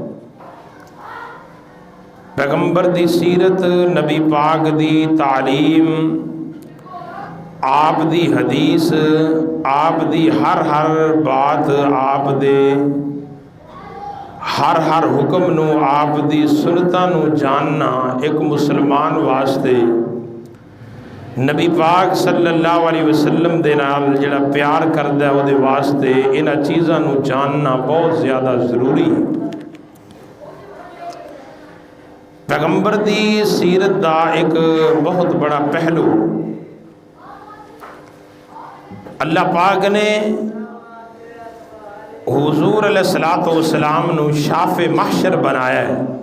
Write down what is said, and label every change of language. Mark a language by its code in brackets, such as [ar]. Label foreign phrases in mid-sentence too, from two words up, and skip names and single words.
[pa] پیغمبر دی سیرت، نبی پاک دی تعلیم، آپ دی حدیث، آپ دی ہر بات، آپ دے ہر حکم نو، آپ دی سنتاں نو جاننا ایک مسلمان واسطے نبی پاک [ar] صلی اللہ علیہ وسلم [pa] دے نال جڑا پیار کردا ہے او دے واسطے انہاں چیزاں نو جاننا بہت زیادہ ضروری ہے۔ پیغمبر دی سیرت دا ایک بہت بڑا پہلو اللہ پاک نے حضور [ar] علیہ الصلوۃ والسلام [pa] نو شاف محشر بنایا ہے۔